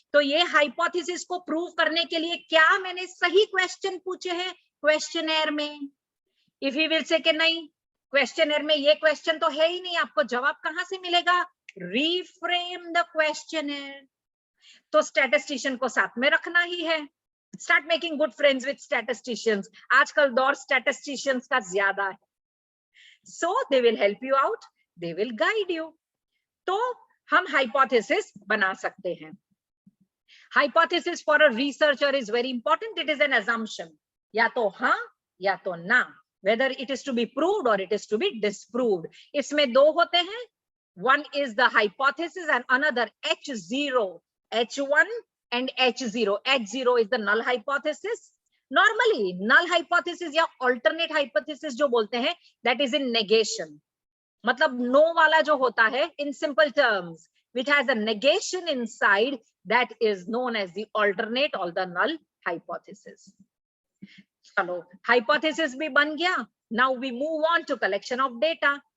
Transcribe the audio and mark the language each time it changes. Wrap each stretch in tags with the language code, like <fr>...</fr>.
<hi>तो ये हाइपोथेसिस को प्रूव करने के लिए क्या मैंने सही क्वेश्चन पूछे हैं क्वेश्चनर में?</hi> <en>if he will say</en> <hi>कि नहीं, क्वेश्चनर में ये क्वेश्चन तो है ही नहीं, आपको जवाब कहां से मिलेगा?</hi> <en>Reframe the questionnaire.</en> <hi>तो स्टैटिस्टिशियन को साथ में रखना ही है।</hi> <en>Start making good friends with statisticians.</en> <hi>आजकल दौर स्टैटिस्टिशियंस का ज्यादा है,</hi> <en>so they will help you out, they will guide you।</en> <hi>तो हम हाइपोथेसिस बना सकते हैं।</hi> <en>Hypothesis for a researcher is very important. It is an assumption,</en> <hi>या तो हाँ या तो ना,</hi> <en>whether it is to be proved or it is to be disproved।</en> <hi>इसमें दो होते हैं,</hi> <en>one is the hypothesis and another H0, H1 and H0। H0 is the null hypothesis।</en> <hi>Normally null hypothesis या अल्टरनेट हाइपोथेसिस जो बोलते हैं,</hi> <en>that is in negation,</en> <hi>मतलब no वाला जो होता है,</hi> <en>In simple terms which has a negation inside, that is known as the alternate or the null hypothesis.</en> <hi>चलो, हाइपोथेसिस भी बन गया।</hi> <en>Now we move on to collection of data.</en>